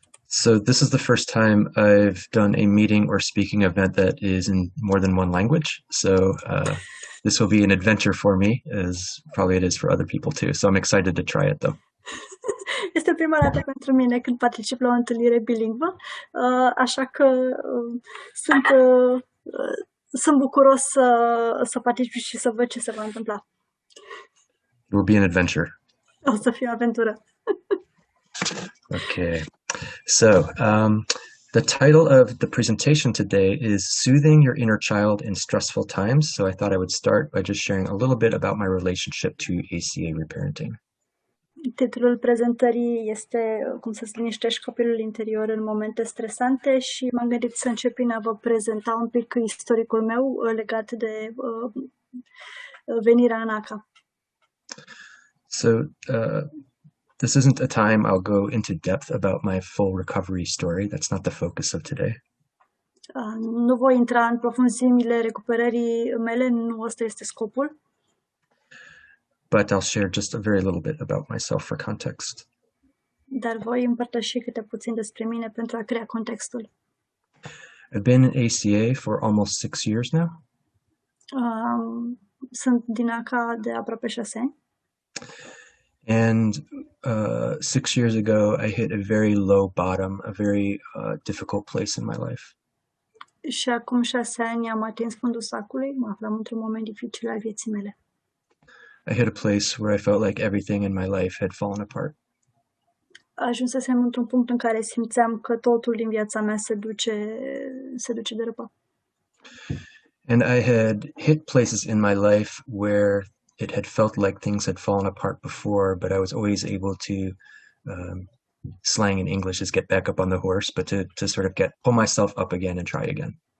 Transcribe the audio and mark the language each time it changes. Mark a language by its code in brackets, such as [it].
[en] So this is the first time I've done a meeting or speaking event that is in more than one language. So this will be an adventure for me, as probably it is for other people too. So I'm excited to try it though. [ro] Este prima dată pentru mine când particip la o întâlnire bilingvă, așa că sunt, sunt bucuros să particip și să văd ce se va întâmpla. [en] It will be an adventure. [ro] O să fie o aventură. Okay. [en] So the title of the presentation today is Soothing Your Inner Child in Stressful Times. So I thought I would start by just sharing a little bit about my relationship to ACA Reparenting. [ro] Titlul prezentării este Cum să-ți liniștești copilul interior în momente stresante și m-am gândit să încep prin a vă prezenta un pic istoricul meu legat de venirea în ACA. [en] So this isn't a time I'll go into depth about my full recovery story. That's not the focus of today. [ro] Nu voi intra în profunzimile recuperării mele, nu ăsta este scopul. [en] But I'll share just a very little bit about myself for context. [ro] Dar voi împărtăși câte puțin despre mine pentru a crea contextul. [en] I've been in ACA for almost 6 years now. [ro] Sunt din ACA de aproape 6 ani. [en] And 6 years ago, I hit a very low bottom, a very difficult place in my life. [ro] Și acum 6 ani am atins fundul sacului, mă aflam într-un moment dificil al vieții mele. [en] I hit a place where I felt like everything in my life had fallen apart. [ro] Ajunsesem într-un punct în care simțeam că totul din viața mea se duce de răpă. [en] And I had hit places in my life where it had felt like things had fallen apart before, but I was always able to, slang in English is get back up on the horse, but to sort of pull myself up again and try again.